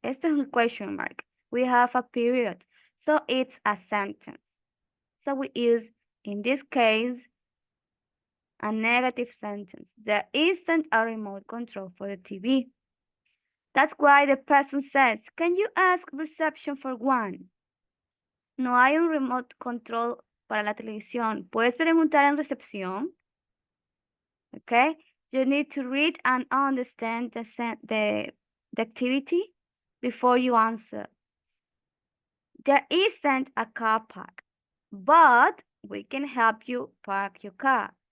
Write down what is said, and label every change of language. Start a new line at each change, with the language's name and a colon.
Spanish: Este es un
English: question mark. We have a period. So it's a sentence. So we use, in this case, a negative sentence. There isn't a remote control for the TV. That's why the person says, can you ask reception for one?
Spanish: No hay un remote control para la televisión. ¿Puedes preguntar en recepción?
English: Okay. You need to read and understand the activity before you answer. There isn't a car park, but we can help you park your car.